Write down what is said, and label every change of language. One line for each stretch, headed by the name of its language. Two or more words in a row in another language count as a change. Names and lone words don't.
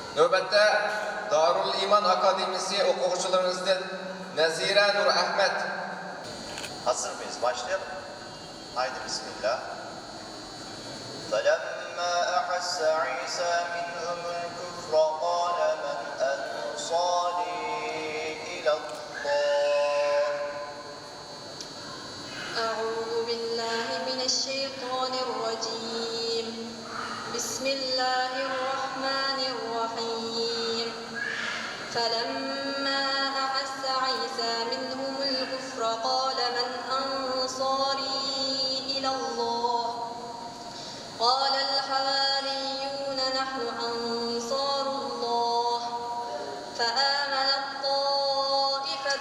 Turkish: Növbətdə Darul İman Akademisi okuyucularınızdan Nazire Nur Ahmet. Hazır mıyız? Başlayalım. Haydi bismillah.
Arabic: فَلَمَّا أَحَسَّ عِيسَى مِنْهُمُ الْكُفْرَ قَالَ مَنْ أَنْصَارِي إِلَى اللَّهِ أعوذ بالله من الشيطان الرجيم بسم الله الرحمن الرحيم فلما أحس عيسى منهم الكفر قال من أنصاري إلى الله قال الحواريون نحن أنصار الله فآمنت طائفة